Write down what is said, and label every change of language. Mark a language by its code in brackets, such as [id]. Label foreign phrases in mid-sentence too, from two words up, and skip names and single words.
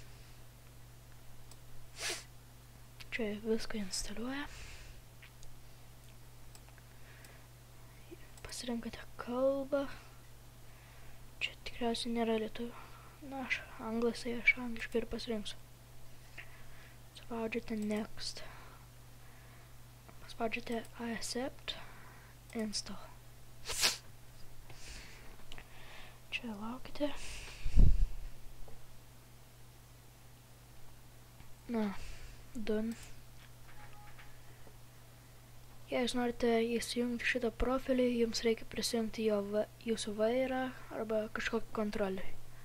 [lt] Čia viską instaliuoja. Pasirinkate kalbą. Čia tikriausiai nėra lietuvių. Na, aš anglas, tai aš angliškai ir pasirinksiu. Spaudžiate Next. Paspaudžiate [en] I accept. [lt] Install. Čia laukite. Na, done. Jei jūs norite įsijungti šitą profilį, jums reikia prisijungti jūsų vairą arba kažkokį kontrolį.